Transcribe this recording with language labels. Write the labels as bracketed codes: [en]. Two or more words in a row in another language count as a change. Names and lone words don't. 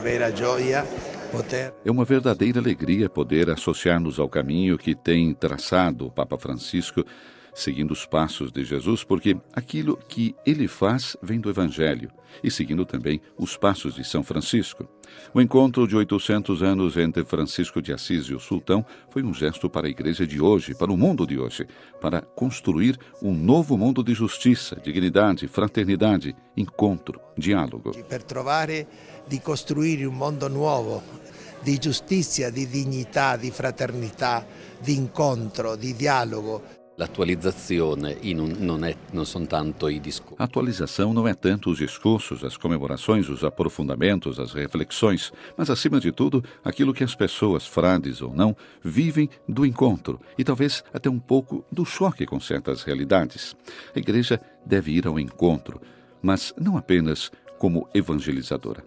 [pt] É uma verdadeira alegria poder associar-nos ao caminho que tem traçado o Papa Francisco, seguindo os passos de Jesus, porque aquilo que ele faz vem do Evangelho, e seguindo também os passos de São Francisco. O encontro de 800 anos entre Francisco de Assis e o sultão foi um gesto para a igreja de hoje, para o mundo de hoje, para construir um novo mundo de justiça, dignidade, fraternidade, encontro, diálogo. [it] Per trovare di costruire un mondo nuovo, di giustizia, di dignità, di fraternità, di incontro, di dialogo. L'attualizzazione non sono tanto i discorsi. [pt] A atualização não é tanto os discursos, as comemorações, os aprofundamentos, as reflexões, mas, acima de tudo, aquilo que as pessoas, frades ou não, vivem do encontro e talvez até um pouco do choque com certas realidades. A igreja deve ir ao encontro, mas não apenas como evangelizadora.